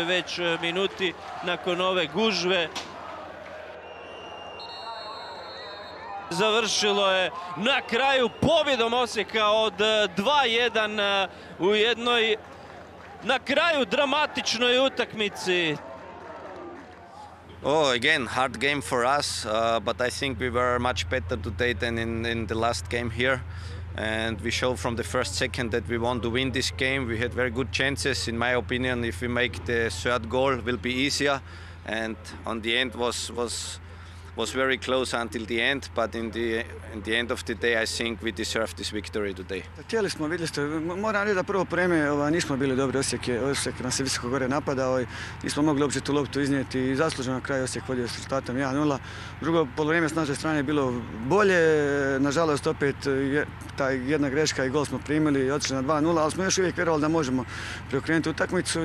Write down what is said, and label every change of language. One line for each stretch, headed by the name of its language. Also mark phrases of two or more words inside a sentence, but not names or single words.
Croatian: već minuti nakon ove gužve. Završilo je na kraju pobjedom Osijeka od 2:1 u jednoj na kraju dramatičnoj utakmici.
English: Again, hard game for us, but I think we were much better today than in the last game here. And we showed from the first second that we want to win this game. We had very good chances. In my opinion, if we make the third goal, will be easier. And on the end was very close until the end, but in the end of the day, I think we deserve this victory today.
Croatian: Htjeli smo, vidjeli ste, moram reći da prvo vreme nismo bili dobri. Osijek nas je visoko gore napadao i nismo mogli uopće tu loptu iznijeti i zasluženo na kraju Osijek vodio s rezultatom 1:0. Drugo poluvreme s naše strane je bilo bolje, nažalost opet ta jedna greška i gol smo primili i otišli na 2:0, ali smo još uvijek vjerovali da možemo preokrenuti utakmicu.